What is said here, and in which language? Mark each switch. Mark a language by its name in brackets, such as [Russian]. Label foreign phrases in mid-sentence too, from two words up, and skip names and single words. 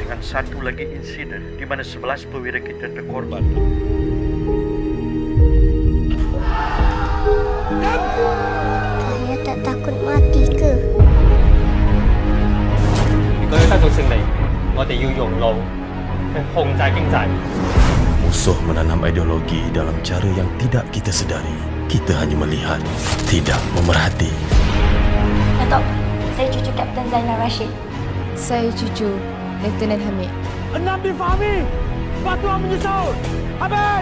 [Malay] satu lagi insiden di mana 11 perwira kita terkorban. Saya tak takut mati ke? [Cantonese] 如果要得到勝利，我哋要用腦去控制經濟。 [Malay] Musuh menanam ideologi dalam cara yang tidak kita sedari. Kita hanya melihat, tidak memerhati. Datuk, saya cucu Kapten Zainal Rashid. Saya cucu Lieutenant Hamid. 6 difahami. Batuan menyusul. Habis.